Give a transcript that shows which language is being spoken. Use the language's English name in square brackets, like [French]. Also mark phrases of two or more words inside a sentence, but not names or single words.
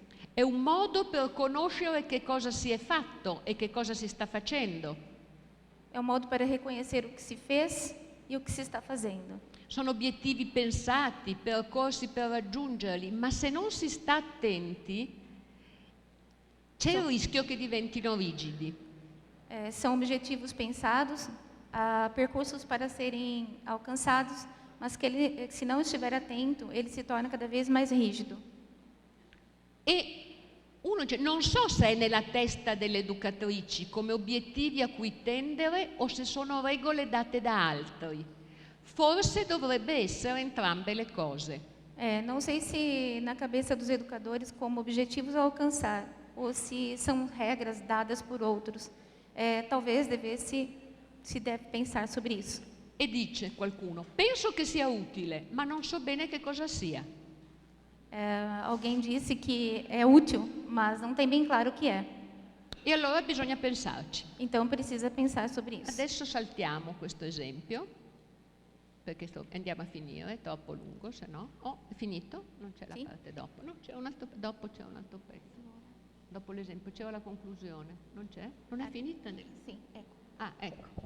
[Italian] È un modo per conoscere che cosa si è fatto e che cosa si sta facendo. [Portuguese] É um modo para reconhecer o que se fez e o que se está fazendo. [Italian] Sono obiettivi pensati, percorsi per raggiungerli, ma se non si sta attenti c'è il rischio che diventino rigidi. [Portuguese] São objetivos pensados, percursos para serem alcançados, mas que se não estiver atento, ele se torna cada vez mais rígido. [Italian] E uno dice, non so se è nella testa delle educatrici come obiettivi a cui tendere o se sono regole date da altri. Forse dovrebbe essere entrambe le cose. [Portuguese] Não sei se na cabeça dos educadores como objetivos a alcançar, ou se são regras dadas por outros. Talvez si deve pensar sobre isso. [Italian] E dice qualcuno, penso che sia utile, ma non so bene che cosa sia. [Portuguese] Alguém disse que é útil, mas não tem bem claro o que é. [Italian] E allora bisogna pensarci. [Portuguese] Então precisa pensar sobre isso. [Italian] Adesso saltiamo questo esempio, perché andiamo a finire, è troppo lungo, se no. Oh, è finito? Non c'è la parte dopo. No, dopo c'è un altro pezzo. Dopo l'esempio c'era la conclusione. Non c'è? Non è finita? Sì, ecco. Ah, ecco.